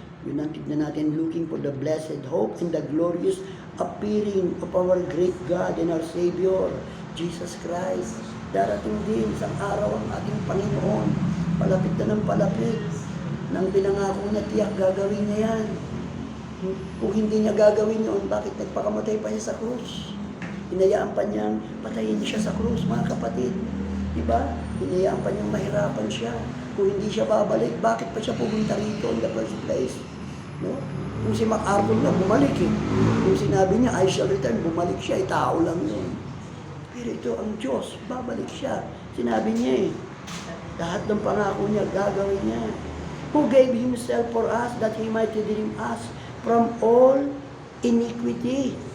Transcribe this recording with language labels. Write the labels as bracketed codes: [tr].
[tl] Yun ang tignan natin, [en] looking for the blessed hope and the glorious appearing of our great God and our Savior, Jesus Christ. [tl] Darating din isang araw ang ating Panginoon. Palapit na ng palapit. Nang pinangako na tiyak gagawin niya yan. Kung hindi niya gagawin yun, bakit nagpakamatay pa niya sa krus? Hinayaan pa niyang patayin siya sa krus, mga kapatid. Diba? Hinayaan pa niyang mahirapan siya. Kung hindi siya babalik, bakit pa siya pumunta rito [en] in the first place? [tl] No? Kung si MacArthur na bumalik eh. Kung sinabi niya, [en] I shall return, [tl] bumalik siya, tao lang yun. Pero ito ang Diyos, babalik siya. Sinabi niya eh. Lahat ng pangako niya, gagawin niya. [en] Who gave Himself for us that He might redeem us from all iniquity.